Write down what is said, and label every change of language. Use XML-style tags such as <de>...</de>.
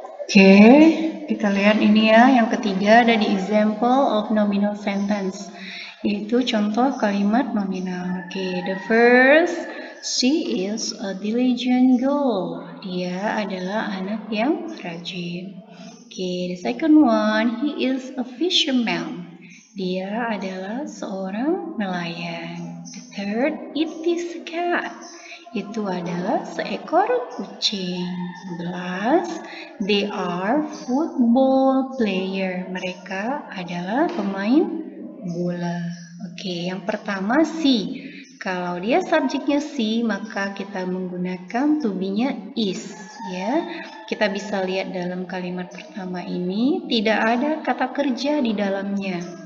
<id>Oke, kita lihat ini ya, yang ketiga ada di</id> <en>example of nominal sentence,</en> <id>yaitu contoh kalimat nominal.</id> <en>Oke, the first, she is a diligent girl.</en> <id>Dia adalah anak yang rajin.</id> <en>Oke, the second one, he is a fisherman.</en> <id>Dia adalah seorang nelayan.</id> <en>The third, it is a cat.</en> <id>Itu adalah seekor kucing. 11.</id> <en>They are football player.</en> <id>Mereka adalah pemain bola. Oke, yang pertama si. Kalau dia subjeknya si, maka kita menggunakan to be-nya is. Ya, kita bisa lihat dalam kalimat pertama ini tidak ada kata kerja di dalamnya.</id>